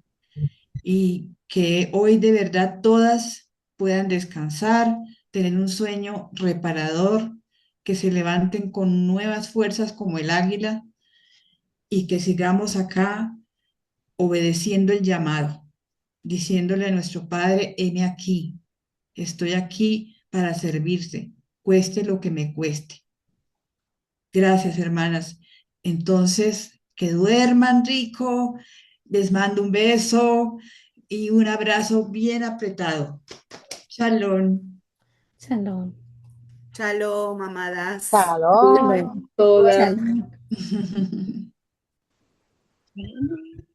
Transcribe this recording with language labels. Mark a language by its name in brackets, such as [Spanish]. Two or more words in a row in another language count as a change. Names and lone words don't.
[Spanish] Y que hoy de verdad todas puedan descansar, tener un sueño reparador, que se levanten con nuevas fuerzas como el águila y que sigamos acá obedeciendo el llamado, diciéndole a nuestro Padre, heme aquí, estoy aquí para servirte, cueste lo que me cueste. Gracias, hermanas. Entonces, que duerman rico, les mando un beso y un abrazo bien apretado. Shalom. Shalom. Shalom, amadas. Shalom. Todas. Shalom. Shalom.